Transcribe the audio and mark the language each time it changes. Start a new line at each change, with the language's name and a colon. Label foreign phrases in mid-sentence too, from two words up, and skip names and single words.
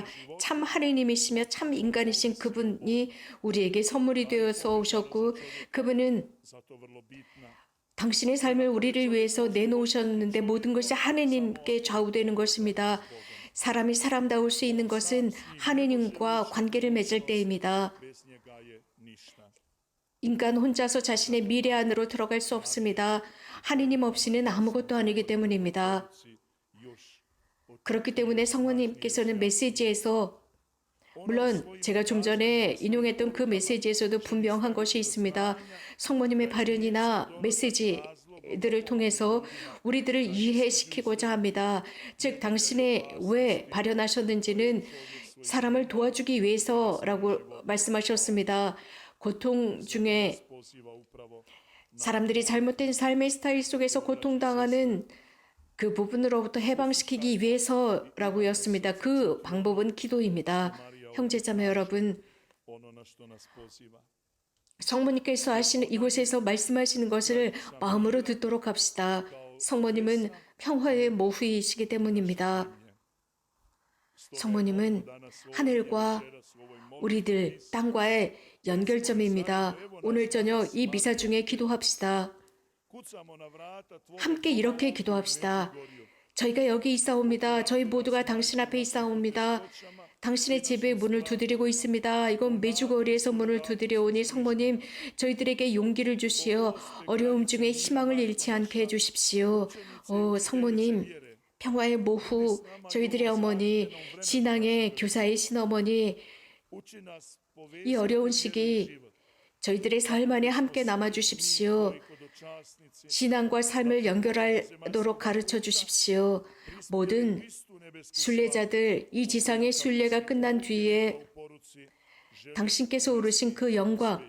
Korean: 참 하느님이시며 참 인간이신 그분이 우리에게 선물이 되어서 오셨고 그분은 당신의 삶을 우리를 위해서 내놓으셨는데 모든 것이 하느님께 좌우되는 것입니다. 사람이 사람다울 수 있는 것은 하느님과 관계를 맺을 때입니다.
Croatian: Bez njega je ništa.
Korean: 인간 혼자서 자신의 미래 안으로 들어갈 수 없습니다. 하느님 없이는 아무것도 아니기 때문입니다.
Croatian: Još
Korean: 그렇기 때문에 성모님께서는 메시지에서, 물론 제가 좀 전에 인용했던 그 메시지에서도 분명한 것이 있습니다. 성모님의 발언이나 메시지들을 통해서 우리들을 이해시키고자 합니다. 즉 당신의 왜 발현하셨는지는 사람을 도와주기 위해서라고 말씀하셨습니다. 고통 중에
Croatian: poziva upravo
Korean: 사람들이 잘못된 삶의 스타일 속에서 고통당하는 그 부분으로부터 해방시키기 위해서라고였습니다. 그 방법은 기도입니다. 형제자매 여러분,
Croatian: ono na što nas poziva.
Korean: 성모님께서 하시는 이곳에서 말씀하시는 것을 마음으로 듣도록 합시다. 성모님은 평화의 모후이시기 때문입니다. 성모님은 하늘과 우리들 땅과의 연결점입니다. 오늘 저녁 이 미사 중에 기도합시다.
Croatian: Kucamo na vrata tvoga
Korean: 함께 이렇게 기도합시다. 저희가 여기 있사옵니다. 저희 모두가 당신 앞에 있사옵니다. 당신의 집에 문을 두드리고 있습니다. 이건 메주거리에서 문을 두드려오니 성모님 저희들에게 용기를 주시어 어려움 중에 희망을 잃지 않게 해주십시오. 오 성모님 평화의 모후 저희들의 어머니 신앙의 교사의 신어머니
Croatian: uči nas
Korean: 이 어려운 시기 저희들의 삶 안에 함께 남아주십시오.
Croatian: kod časnice
Korean: 신앙과 삶을 연결하도록 가르쳐 주십시오. 모든
Croatian: Kristu nebeski
Korean: 순례자들 이 지상의 순례가 끝난 뒤에
Croatian: poruci
Korean: 당신께서 오르신 그 영광에